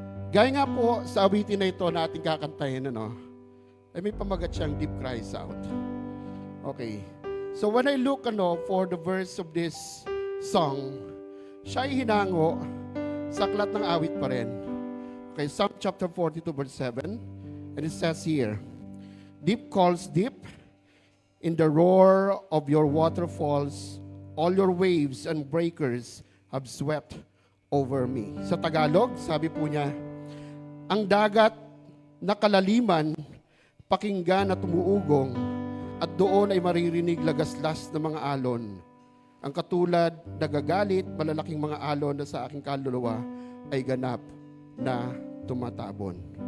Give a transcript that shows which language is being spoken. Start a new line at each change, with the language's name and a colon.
Filipino: Gaya nga po sa awitin na ito na ating kakantahin, ay may pamagat siyang
English: deep cries out.
Filipino: Okay.
English: So when I look for the verse of this song,
Filipino: siya ay hinango sa aklat ng awit pa rin.
English: Okay, Psalm chapter 42 verse 7. And it says here, deep calls deep, in the roar of your waterfalls, all your waves and breakers have swept over me.
Filipino: Sa Tagalog, sabi po niya, ang dagat na kalaliman, pakinggan at umuugong, at doon ay maririnig lagaslas ng mga alon. Ang katulad nagagalit, malalaking mga alon na sa aking kaluluwa ay ganap na tumatabon.